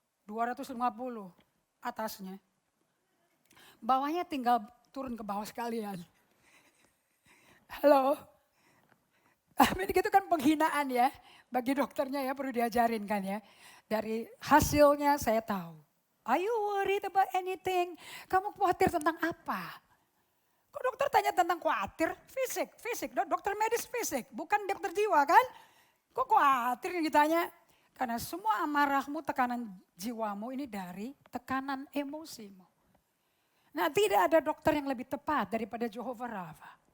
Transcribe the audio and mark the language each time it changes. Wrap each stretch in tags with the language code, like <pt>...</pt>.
<id>250 atasnya. Bawahnya tinggal turun ke bawah sekalian. Halo. Amin, itu kan penghinaan ya. Bagi dokternya ya perlu diajarin kan ya. Dari hasilnya saya tahu.</id> <en>Are you worried about anything?</en> <id>Kamu khawatir tentang apa? Kok dokter tanya tentang khawatir? Fisik. Dokter medis fisik. Bukan dokter jiwa kan? Kok khawatir yang ditanya? Karena semua amarahmu, tekanan jiwamu ini dari tekanan emosimu. Nah tidak ada dokter yang lebih tepat daripada Jehovah Rafa.</id>